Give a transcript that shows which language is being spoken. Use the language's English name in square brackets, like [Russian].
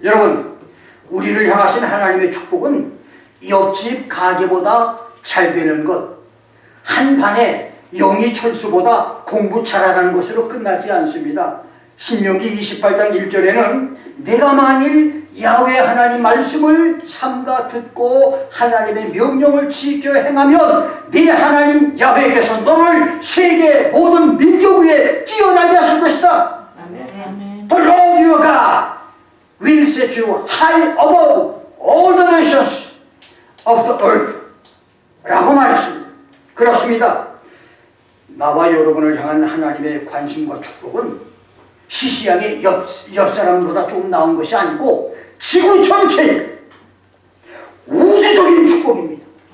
[Korean] 여러분, 우리를 향하신 하나님의 축복은 옆집 가게보다 잘 되는 것, 한 반에 영희 철수보다 공부 잘하는 것으로 끝나지 않습니다. 신명기 28장 1절에는 내가 만일 야훼 하나님 말씀을 삼가 듣고 하나님의 명령을 지켜 행하면 네 하나님 야훼께서 너를 세계 모든 민족 위에 뛰어나게 하실 것이다. [English] The Lord your God will set you high above all the nations of the earth [Korean] 라고 말했습니다. 그렇습니다. 나와 여러분을 향한 하나님의 관심과 축복은 시시하게 옆 사람보다 조금 나은 것이 아니고 지구 전체의 우주적인 축복입니다.